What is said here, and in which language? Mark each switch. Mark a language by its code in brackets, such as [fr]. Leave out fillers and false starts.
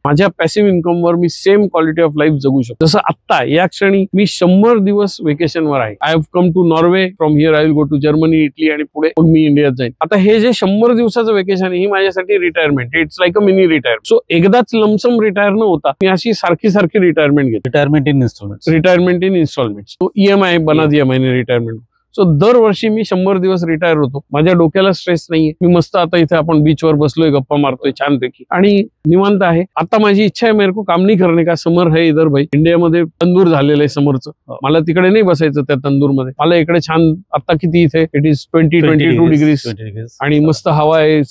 [mr] माझ्या passive इन्कमवर मी same quality of life जगू शकतो. जसं आत्ता या क्षणी मी 100 दिवस व्हेकेशनवर आहे. [en] I have come to Norway Norway, from here I will go to Germany, Italy [mr] आणि पुढे मग मी इंडियात जाईन. आता हे जे 100 दिवसाचं वेकेशन आहे ही माझ्यासाठी retirement, [en] It's like a mini retirement. [mr] So एकदाच लमसम रिटायर न होता मी अशी सारखी रिटायरमेंट घेतो. [en] Retirement in instalment. Retirement in instalment. [hi] तो EMI बना दिया मैंने रिटायरमेंट. [mr] सो दरवर्षी मी 100 दिवस रिटायर होतो. माझ्या डोक्याला स्ट्रेस नाहीये. मी मस्त आता इथे आपण बीचवर बसलोय, गप्पा मारतोय छानपैकी आणि निवांत आहे. आता माझी इच्छा आहे [hi] मेरे को काम नहीं करने का. समर है इधर भाई, [mr] इंडियामध्ये तंदूर झालेलं आहे समरचं. मला तिकडे नाही बसायचं त्या तंदूरमध्ये. मला इकडे छान, आता किती इथे [en] it is 22 degrees [mr] आणि मस्त हवा आहे.